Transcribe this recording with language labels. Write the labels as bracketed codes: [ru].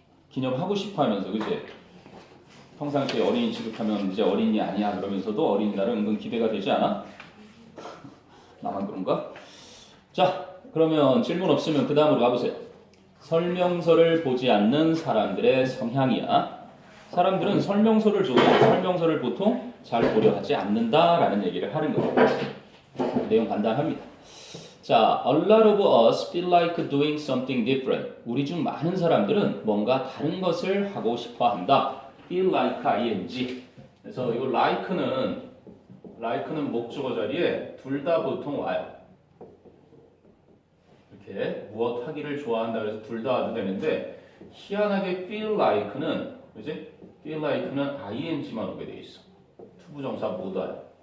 [ko] 기념하고 싶어 하면서 그치? 평상시에 어린이 취급하면 이제 어린이 아니야 그러면서도 어린이날은 은근 기대가 되지 않아? 나만 그런가? 자, 그러면 질문 없으면 그 다음으로 가보세요. 설명서를 보지 않는 사람들의 성향이야. 사람들은 설명서를 줘도 설명서를 보통 잘 보려 하지 않는다라는 얘기를 하는 거예요. 내용 간단합니다. [en] 자, a lot of us feel like doing something different. [ko] 우리 중 많은 사람들은 뭔가 다른 것을 하고 싶어 한다. [en] feel like ing. [ko] 그래서 이거 like는 목적어 자리에 둘 다 보통 와요. 이렇게 무엇 하기를 좋아한다 그래서 둘 다 와도 되는데 희한하게 feel like는 그지? feel like는 ing만 오게 돼 있어. 투부정사 못 와요.